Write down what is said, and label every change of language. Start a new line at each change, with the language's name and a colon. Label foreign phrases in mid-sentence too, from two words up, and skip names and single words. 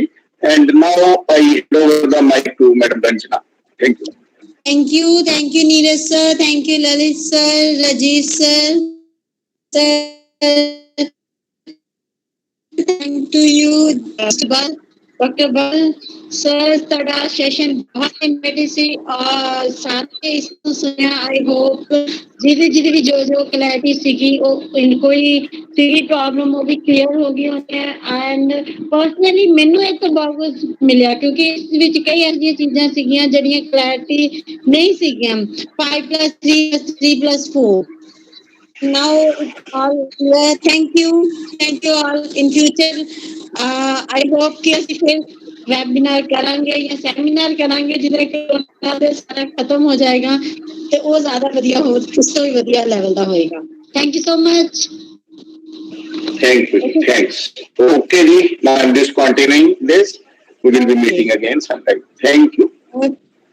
English: And now I hand over the mic to Madam Ranjana. Thank you. Thank you, Neeraj sir. Thank you, Lalit sir, Rajiv sir. Thank to you, Dr. Bal sir.
Punjabi: ਤੁਹਾਡਾ ਸੈਸ਼ਨ ਬਹੁਤ ਇੰਟਰੈਸਟਿੰਗ ਸੀ ਔਰ ਸਾਰੇ ਇਸ ਨੂੰ ਸੁਣਿਆ।
English: I hope
Punjabi: ਜਿਹਦੀ ਵੀ ਜੋ ਕਲੈਰਿਟੀ ਸੀਗੀ ਉਹ ਕੋਈ ਸੀਗੀ ਪ੍ਰੋਬਲਮ ਉਹ ਵੀ ਕਲੀਅਰ ਹੋ ਗਈ ਹੋਣੀ ਹੈ।
English: and personally
Punjabi: ਮੈਨੂੰ ਇੱਕ ਬਹੁਤ ਮਿਲਿਆ, ਕਿਉਂਕਿ ਇਸ ਵਿੱਚ ਕਈ ਐਸੀਆਂ ਚੀਜ਼ਾਂ ਸੀਗੀਆਂ ਜਿਹੜੀਆਂ ਕਲੈਰਿਟੀ ਨਹੀਂ ਸੀਗੀਆਂ।
English: 5+3+3+4 now it's all clear. Thank you all. In future I hope
Punjabi: ਕਿ ਅਸੀਂ ਫਿਰ ਵੈਬਿਨਾਰ ਕਰਾਂਗੇ ਯਾ ਸੈਮੀਨਾਰ ਕਰਾਂਗੇ ਜਿਹਦੇ ਕੋरोना ਦੇ ਸਾਰਾ ਖਤਮ ਹੋ ਜਾਏਗਾ ਤੇ ਉਹ ਜ਼ਿਆਦਾ ਵਧੀਆ ਹੋ, ਉਸ ਤੋਂ ਵੀ ਵਧੀਆ ਲੈਵਲ ਦਾ ਹੋਏਗਾ।
English: Thank you so much. Thank you. Thanks. Okay, now I'm just continuing this. We will be meeting again sometime. Thank you. Okay.